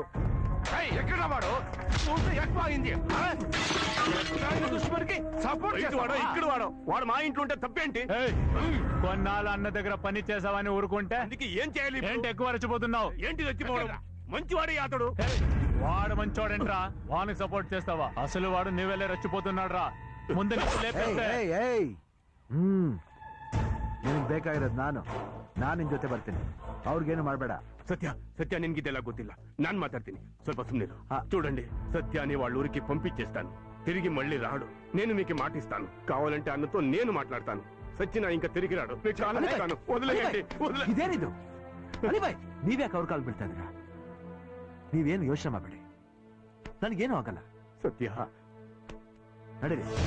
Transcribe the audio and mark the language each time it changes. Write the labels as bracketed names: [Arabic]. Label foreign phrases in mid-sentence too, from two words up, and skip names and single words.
[Telugu] ఎక్కడ వాడు ఎక్కువ అయింది. ఇక్కడ వాడు మా ఇంట్లో ఉంటే తప్పేంటి? కొన్నాళ్ళు అన్న దగ్గర పని చేసావని ఊరుకుంటే ఏం చేయాలి? ఏంటి ఎక్కువ రెచ్చిపోతున్నావు? ఏంటి రెచ్చిపోవడం? మంచివాడే అతడు. వాడు మంచోడేంట్రా? వానికి సపోర్ట్ చేస్తావా? అసలు వాడు నీవెళ్ళే రెచ్చిపోతున్నాడు రా. ముందు [Kannada] ನಿನಗೆ ಬೇಕಾಗಿರೋದು ನಾನು ನಿನ್ ಜೊತೆ ಬರ್ತೀನಿ. ಅವ್ರಿಗೇನು ಮಾಡಬೇಡ. ಸತ್ಯ ನಿನ್ಗಿದೆಲಾ ಗೊತ್ತಿಲ್ಲ. ನಾನ್ ಮಾತಾಡ್ತೀನಿ, ಸ್ವಲ್ಪ ಸುಮ್ನಿರು. [Telugu] చూడండి, సత్యాన్ని వాళ్ళ ఊరికి పంపించేస్తాను. తిరిగి మళ్ళీ రాడు. నేను మీకు మాటిస్తాను. కావాలంటే అన్నతో నేను మాట్లాడతాను. సత్యన ఇంకా తిరిగి రాడు. వదిలేయండి. [Kannada] ಇದೇನಿದು ಅಲಿಬಾಯ್? ನೀವ್ಯಾಕೆ ಅವ್ರ ಕಾಲ್ ಬೀಳ್ತಾ ಇದ್ದೀರಾ? ನೀವೇನು ಯೋಚನೆ ಮಾಡಬೇಡಿ, ನನಗೇನು ಆಗಲ್ಲ. ಸತ್ಯ ನಡೀರಿ.